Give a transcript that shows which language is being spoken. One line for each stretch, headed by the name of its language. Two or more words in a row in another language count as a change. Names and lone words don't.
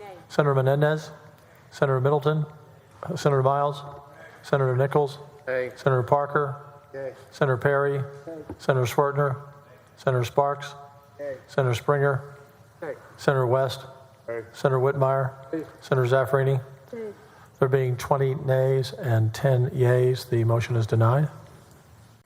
English: Senator Menendez? Senator Middleton? Senator Miles? Senator Nichols? Yay. Senator Parker? Yay. Senator Perry? Senator Schwertner? Senator Sparks? Yay. Senator Springer? Yay. Senator West? Yay. Senator Whitmire? Yay. Senator Zaffarini? Nay. There being 20 nays and 10 yays, the motion is denied.